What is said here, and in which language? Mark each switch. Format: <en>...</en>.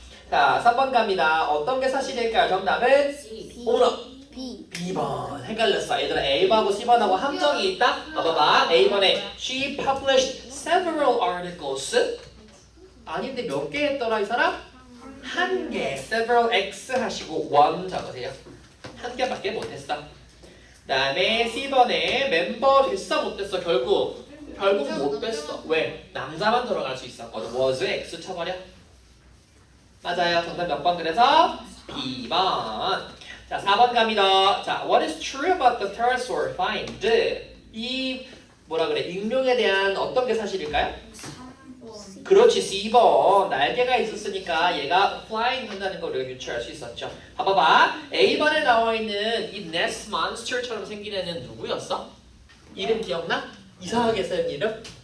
<ko>자, 3번 갑니다. 어떤 게 사실일까요? 정답은? 오너. B번 헷갈렸어. 얘들아 A번하고 C번하고 함정이 있다? 봐봐. A번에</ko> <en>She published several articles</en> <ko>아닌데 몇 개 했더라 이 사람? 한 개. several X 하시고 one 적으세요. 한 개밖에 못했어. 그 다음에 C번에 멤버 됐어 못 됐어? 결국 못 됐어. 왜? 남자만 들어갈 수 있었거든. was X 쳐버려. 맞아요. 정답 몇 번 그래서? B번. 자, 4번 갑니다.</ko> <en>자, what is true about the pterosaur find?</en> <ko>이 뭐라 그래? 익룡에 대한 어떤 게 사실일까요? 그렇지, C번. 날개가 있었으니까 얘가 flying 한다는 걸 우리가 유추할 수 있었죠. 봐봐. A번에 나와 있는 이 nest monster처럼 생긴 애는 누구였어? 이름 기억나? 이상하게 쓴 이름?</ko>